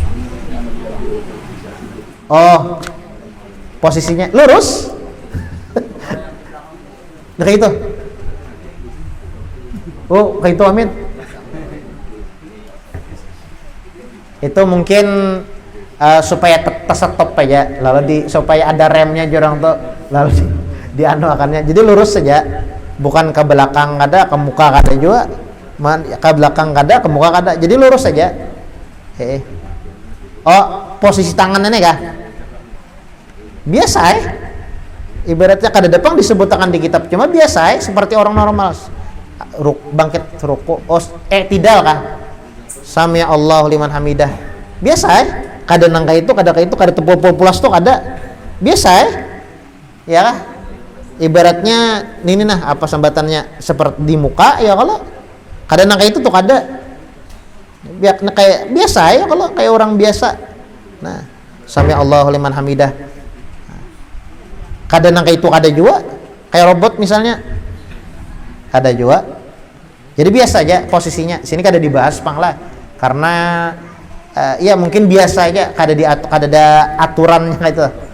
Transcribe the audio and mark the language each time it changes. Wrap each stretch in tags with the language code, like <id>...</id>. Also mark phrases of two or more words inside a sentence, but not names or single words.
<id>Oh, posisinya lurus. Nah, kayak itu. Oh, kayak itu amin. Itu mungkin supaya tersetop aja, lalu supaya ada remnya jorang tuh, lalu di anu akannya. Jadi lurus saja, bukan ke belakang kada, ke muka kada juga, ke belakang kada, ke muka kada. Jadi lurus saja. Oh, posisi tangannya nih kah? Biasa ibaratnya kada depan disebut tangan di kitab, cuma biasa seperti orang normal. Bangkit ruku, tidal kah?</id> <ar>سمع الله لمن حمده.</ar> <bjn>Biasa kada nangka itu, kada tepul pulas tuh kada.</bjn> <id>Biasa ya kah? Ibaratnya ini nah apa sambatannya seperti di muka ya kalau</id> <bjn>kada nangka itu tuh kada.</bjn> <id>Kayak biasa ya kalau kayak orang biasa. Nah,</id> <ar>سمع الله لمن حمده.</ar> <bjn>Kada nangka itu kada juga, kayak robot misalnya, kada juga.</bjn> <id>Jadi biasa aja posisinya.</id> <bjn>Sini kada dibahas pang lah,</bjn> <id>karena ya mungkin biasa aja, kada ada aturannya itu.</id>